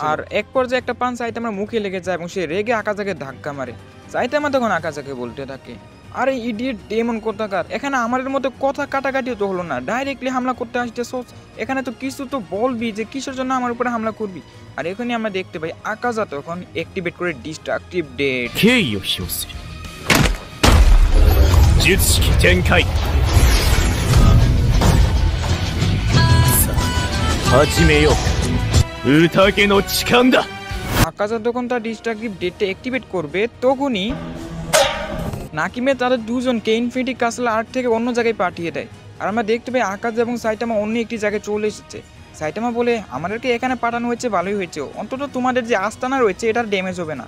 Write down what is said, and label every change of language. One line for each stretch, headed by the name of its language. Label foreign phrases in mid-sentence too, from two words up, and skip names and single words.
Bangla: আর এক পর্যায়ে একটা পান সাইটামার মুখে লেগে যায় এবং সে রেগে আকাশাকে ধাক্কা মারে। সাইটামা তখন আকাশাকে বলতে থাকে, আরে
English: idiot demon
Bangla: কোথাকার, এখানে আমাদের মধ্যে কথা কাটাকাটিও তো হলো না, ডাইরেক্টলি হামলা করতে আসতেছস। এখানে তো কিছু তো বলবি যে কিসের জন্য আমার উপরে হামলা করবি। আর এখানে আমরা দেখতে পাই আকাশা তখন অ্যাক্টিভেট করে ডিস্ট্রাকটিভ ডেট।
Japanese: 敬意を表する術式展開さあ始めよう宴の時間だ。
Bangla: আকাশা যখন তার ডিস্ট্রাকটিভ ডেটটা অ্যাক্টিভেট করবে তখনই নাকিমে তাদের দুজনকে ইনফিনিটি কাসেল আর্ক থেকে অন্য জায়গায় পাঠিয়ে দেয়। আর আমরা দেখতে পাই আকাশ এবং সাইটামা অন্য একটি জায়গায় চলে এসেছে। সাইটামা বলে, আমাদেরকে এখানে পাঠানো হয়েছে ভালোই হয়েছে, অন্তত তোমাদের যে আস্তানা রয়েছে এটার ড্যামেজ হবে না।